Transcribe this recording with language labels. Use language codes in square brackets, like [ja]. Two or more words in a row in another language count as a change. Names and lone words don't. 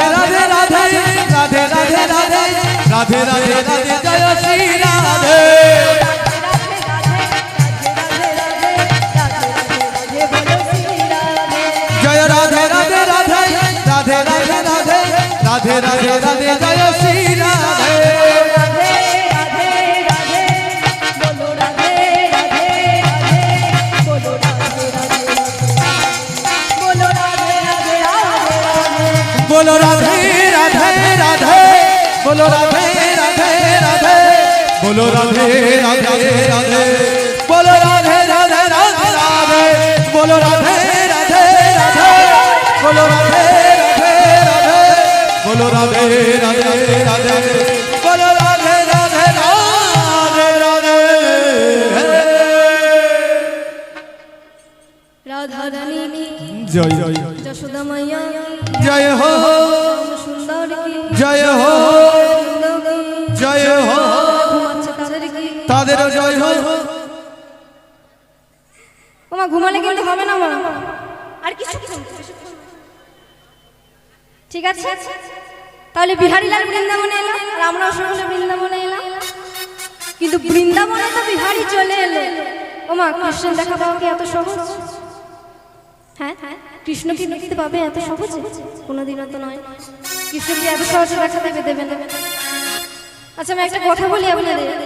[bn] রাধে রাধে রাধে রাধে রাধে রাধে রাধে রাধে রাধে জয় শ্রী রাধে জয় রাধে রাধে রাধে রাধে রাধে রাধে রাধে রাধে রাধে জয় শ্রী রাধে [hi] बोलो राधे राधे राधे बोलो राधे राधे राधे बोलो राधे राधे राधे बोलो राधे राधे राधे राधे बोलो राधे राधे राधे बोलो राधे राधे राधे बोलो राधे राधे राधे बोलो राधे राधे राधे राधे राधा रानी की जय जय [bn] যশোদা মাইয়া [hi] जय हो [bn] সুন্দর কি [hi] जय हो जय हो [bn] ঘুমাচ্ছে তাদের কি তাদের [hi] जय हो [bn] ওমা ঘুমালে কিন্তু হবে না মা আর কিছু ঠিক আছে তাহলে বিহারীলাল বৃন্দাবনে এলো আর আমরাও সকলে বৃন্দাবনে এলাম কিন্তু বৃন্দাবনে তো বিহারী চলে এলো ওমা কৃষ্ণ দেখা পাওয়া কি এত সহজ হ্যাঁ কৃষ্ণ কি দেখতে পাবে এত সহজে কোনোদিনও তো নয় কৃষ্ণ কি এত সহজে দেখা দেবে না আচ্ছা আমি একটা কথা বলি আপনাদের